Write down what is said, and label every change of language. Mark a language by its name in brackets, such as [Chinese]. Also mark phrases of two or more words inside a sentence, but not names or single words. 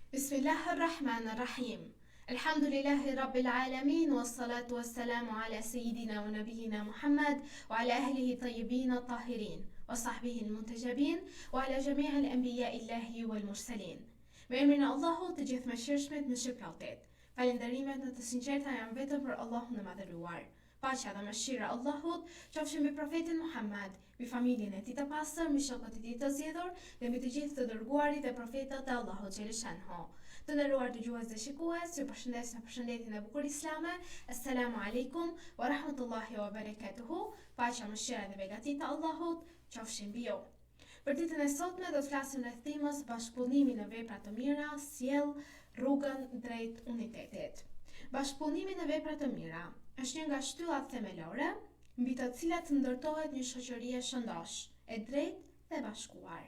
[Arabic] بسم الله الرحمن الرحيم. الحمد لله رب العالمين، والصلاة والسلام على سيدنا ونبينا محمد، وعلى أهله الطيبين الطاهرين، وصحبه المنتجبين، وعلى جميع الأنبياء الإلهيين والمرسلين. [Albanian] Me emrin e Allahut të gjithë mëshirshmit, mëshirëplotit. Falënderimet në të sinqerta janë vetëm për Allahun e madhëruar. Paqja dhe mëshira e Allahut qofshin mbi profetin Muhammad, mbi familjen e tij të pastër, mbi shokët e tij të zgjedhur dhe mbi të gjithë të dërguarit dhe profetët e Allahut xheleshanhu. Të nderuar dëgjues dhe shikues, ju përshëndes në përshëndetjen e bukur islame. [Arabic] السلام عليكم ورحمة الله وبركاته. [Albanian] Paqja, mëshira dhe begati të Allahut qofshin mbi ju. Për ditën e sotme do të flasim rreth temës bashkëpunimi në vepra të mira sjell rrugën drejt unitetit. Bashkëpunimi në vepra të mira është një nga shtyllat themelore mbi të cilat ndërtohet një shoqëri e shëndosh, e drejtë dhe bashkuar.